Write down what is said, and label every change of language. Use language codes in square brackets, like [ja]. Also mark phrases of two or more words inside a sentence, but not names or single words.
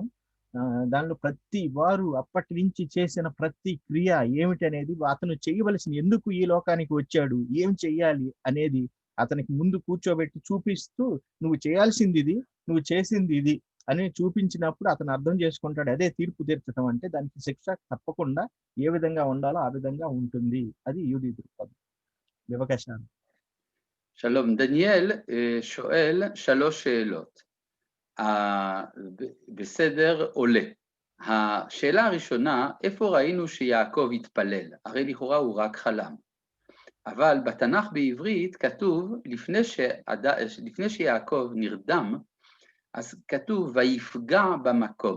[te] దానిలో ప్రతి వారు అప్పటి నుంచి చేసిన ప్రతి క్రియ ఏమిటి అనేది అతను చేయవలసిన ఎందుకు ఈ లోకానికి వచ్చాడు ఏం చెయ్యాలి అనేది అతనికి ముందు కూర్చోబెట్టి చూపిస్తూ నువ్వు చేయాల్సింది ఇది నువ్వు చేసింది ఇది అని చూపించినప్పుడు అతను అర్థం చేసుకుంటాడు. అదే తీర్పు తీర్చడం అంటే దానికి శిక్ష తప్పకుండా ఏ విధంగా ఉండాలో ఆ విధంగా ఉంటుంది. అది యూదీ దృక్పథం. వివకాశాలు. [he] שלום, דניאל שואל 3 שאלות. בסדר עולה. השאלה הראשונה, איפה ראינו שיעקב התפלל? הרי לכאורה הוא רק חלם. אבל בתנ"ך בעברית כתוב, לפני שיעקב נרדם, אז כתוב ויפגע במקום.